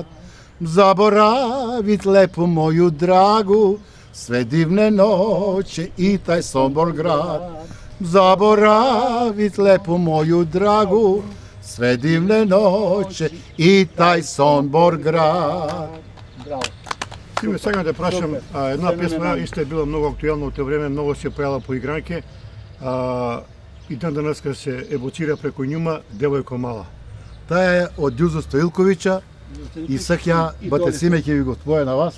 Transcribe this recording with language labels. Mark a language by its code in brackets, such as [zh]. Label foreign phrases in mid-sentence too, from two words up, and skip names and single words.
[sr] Zaboravit lepu moju dragu, sve divne noće i taj Sombor grad. Zaboravit lepu moju dragu, sve divne noće i taj Sombor grad. [mk] Браво. Симе, сакам да прашам, Супер. една песма Феноменално. исто е била многу актуелна од тоа време, многу се појавила по игранке. И ден денеска се евоцира преку њума Девојко мала. Таа е од Ѓузо Стоилковиќа и сак ја, бате Симе, ќе ви го твоја на вас.